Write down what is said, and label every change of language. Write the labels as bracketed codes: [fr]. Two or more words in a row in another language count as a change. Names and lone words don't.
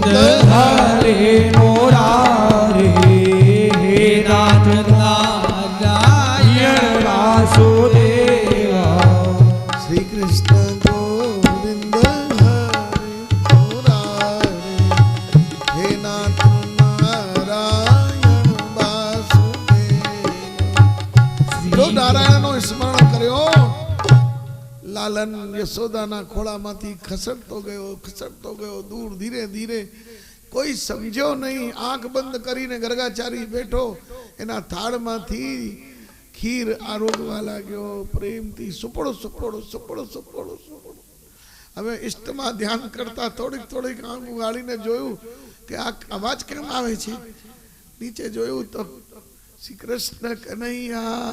[sa] हरे मुरारे हे नाथ नारायण वासुदेवा श्री कृष्ण गोविंद हरे मुरारे हे नाथ नारायण वासुदेव। [gu] જો નારાયણ નો સ્મરણ કર્યો લાલન યશોદાના ખોળામાંથી ખસડતો ગયો દૂર ધીરે ધીરે કોઈ સમજ્યો નહીં આંખ બંધ કરીને ગરગાચારી બેઠો એના થાળમાંથી ખીર આરોગવા લાગ્યો પ્રેમથી સુપડો સુપડો સુપડો સુપડો સુપડો હવે ઇષ્ટમાં ધ્યાન કરતા થોડીક થોડીક આંખ ઉગાડીને જોયું કે આ અવાજ કેમ આવે છે નીચે જોયું તો શ્રી કૃષ્ણ કનૈયા